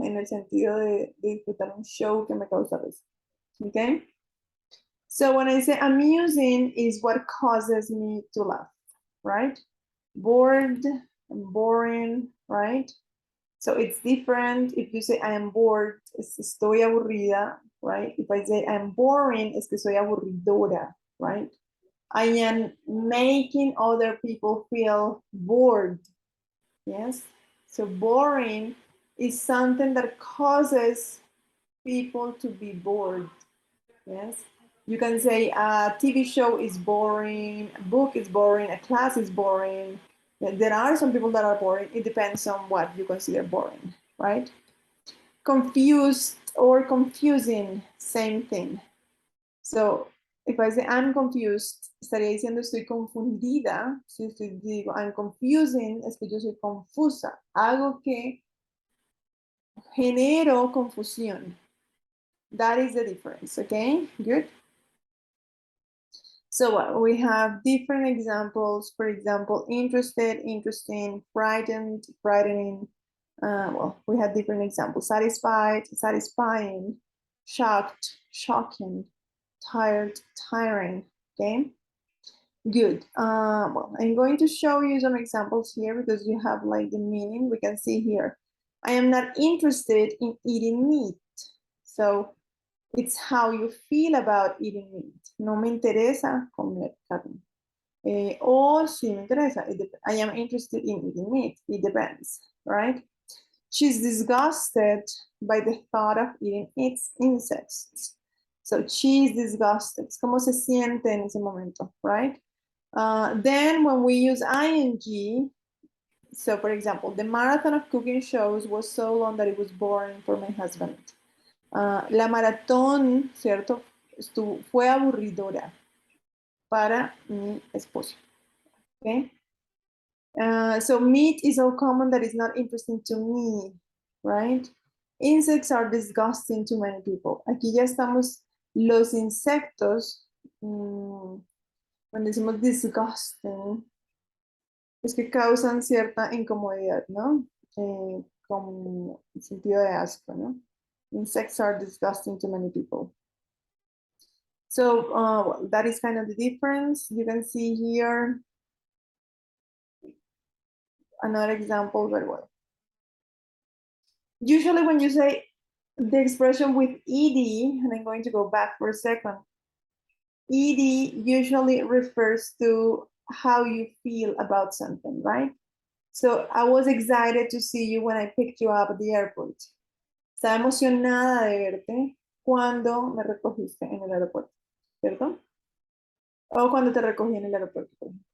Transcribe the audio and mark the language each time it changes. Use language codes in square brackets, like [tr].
[es] En el sentido de disfrutar un show que me causa risa. [en] Okay? So when I say amusing is what causes me to laugh, right? Bored, boring, right? So it's different if you say I am bored, [es] es estoy aburrida, [en] right? If I say I'm boring, [es] es que soy aburridora, [en] right? I am making other people feel bored, yes? So boring is something that causes people to be bored, yes? You can say a TV show is boring, a book is boring, a class is boring. There are some people that are boring. It depends on what you consider boring, right? Confused or confusing, same thing. So if I say I'm confused, [es] estaría diciendo estoy confundida. Si digo [en] I'm confusing, [es] es que yo soy confusa. Algo que genero confusión. [en] That is the difference, okay? Good. So we have different examples. For example, interested, interesting, frightened, frightening. Well, we have different examples. Satisfied, satisfying, shocked, shocking, tired, tiring. Okay, good. Well, I'm going to show you some examples here because you have like the meaning. We can see here. I am not interested in eating meat. So it's how you feel about eating meat. [es] No me interesa comer carne. Or sí me interesa. [en] I am interested in eating meat. It depends, right? She's disgusted by the thought of eating its insects. So she's disgusted. [es] Es como se siente en ese momento, right? [en] Then when we use ing, so for example, the marathon of cooking shows was so long that it was boring for my husband. [es] La maratón, ¿cierto? Fue aburridora para mi esposo. [en] Okay? So meat is so common that it's not interesting to me, right? Insects are disgusting to many people. [es] Aquí ya estamos, los insectos, cuando decimos disgusting, es que causan cierta incomodidad, ¿no? Como sentido de asco, ¿no? [en] Insects are disgusting to many people. So well, that is kind of the difference. You can see here another example very well. Usually when you say the expression with ed, and I'm going to go back for a second, ed usually refers to how you feel about something, right? So I was excited to see you when I picked you up at the airport. [es] Estaba emocionada de verte cuando me recogiste en el aeropuerto, ¿cierto? O cuando te recogí en el aeropuerto.